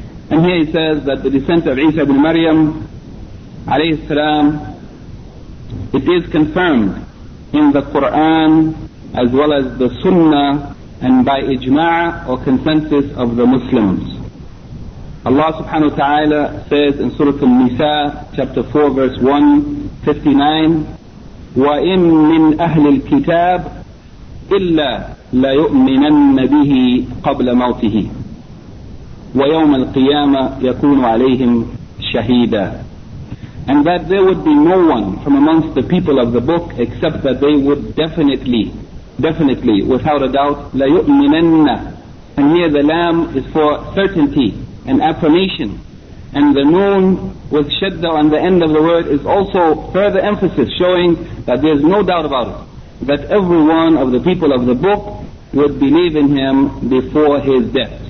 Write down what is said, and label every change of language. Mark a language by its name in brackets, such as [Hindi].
[English] And here he says that the descent of Isa ibn Maryam, alayhi salam, it is confirmed in the Qur'an as well as the Sunnah and by ijma'ah or consensus of the Muslims. Allah subhanahu wa ta'ala says in Surah Al-Nisa, chapter 4, verse 159, [Arabic] وَإِن مِّنْ أَهْلِ الْكِتَابِ إِلَّا لَيُؤْمِنَنَّ بِهِ قَبْلَ مَوْتِهِ وَيَوْمَ الْقِيَامَةِ يَكُونُ عَلَيْهِمْ شَهِيدًا. [English] And that there would be no one from amongst the people of the book except that they would definitely, without a doubt, لَيُؤْمِنَنَّ. And here the lam is for certainty and affirmation. And the noon with shadda on the end of the word is also further emphasis, showing that there is no doubt about it, that every one of the people of the book would believe in him before his death.